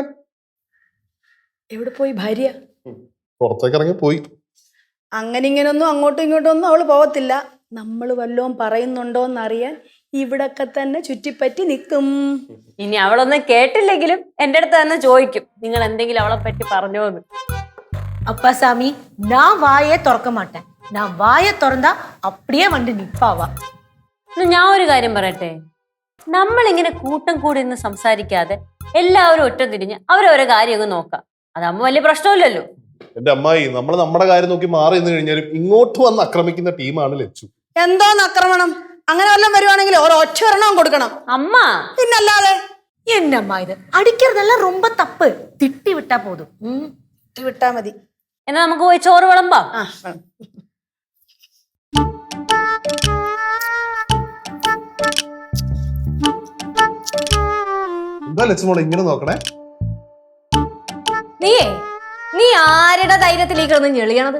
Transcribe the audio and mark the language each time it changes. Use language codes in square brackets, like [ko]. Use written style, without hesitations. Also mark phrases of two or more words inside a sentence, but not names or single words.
[ml] എവിടെ പോയി ഭാര്യ? പുറത്തേക്ക് ഇറങ്ങി പോയി. അങ്ങനെ ഇങ്ങനൊന്നും അങ്ങോട്ടും ഇങ്ങോട്ടും ഒന്നും അവള് പോവത്തില്ല. നമ്മൾ വല്ലതും പറയുന്നുണ്ടോന്നറിയാൻ ഇവിടൊക്കെ തന്നെ ചുറ്റിപ്പറ്റി നിൽക്കും. ഇനി അവളൊന്നും കേട്ടില്ലെങ്കിലും എന്റെ അടുത്ത് തന്നെ ചോദിക്കും, നിങ്ങൾ എന്തെങ്കിലും അവളെ പറ്റി പറഞ്ഞോന്ന്. [ta] அப்பாசாமி நான் வாயே திறக்க மாட்டேன். நான் வாயை திறந்தா அப்படியே வந்து நிப்பாவா. [ml] ഞാൻ ഒരു കാര്യം പറയട്ടെ, നമ്മളിങ്ങനെ കൂട്ടം കൂടി നിന്ന് സംസാരിക്കാതെ എല്ലാവരും ഒറ്റ തിരിഞ്ഞ് അവരവരെ കാര്യം അങ്ങ് നോക്കാം. അതാകുമ്പോ വലിയ പ്രശ്നമില്ലല്ലോ. എന്റെ അമ്മായി, നമ്മൾ നമ്മുടെ കാര്യം നോക്കി മാറി നിന്ന് കഴിഞ്ഞാലും ഇങ്ങോട്ട് വന്ന് ആക്രമിക്കുന്ന ടീമാണ് ലച്ചു. എന്തോന്ന് ആക്രമണം? അങ്ങനെ വല്ലതും വരുവാണെങ്കിൽ ഒരൊറ്റ ഒരെണ്ണം കൊടുക്കണം. അമ്മ പിന്നല്ലാതെ. [ta] என்னம்மா இது? அடிக்கிறதெல்லாம் ரொம்ப தப்பு. திட்டி விட்டா போதும். [ml] വിട്ടാ മതി. എന്നാ നമുക്ക് പോയി ചോറ് വിളമ്പാം. ആ എന്താ ലച്ചു മോളെ ഇങ്ങനെ നോക്കണേ? നീ ആരുടെ ധൈര്യത്തിലേക്ക് കിടന്ന് ഞെളിയണത്?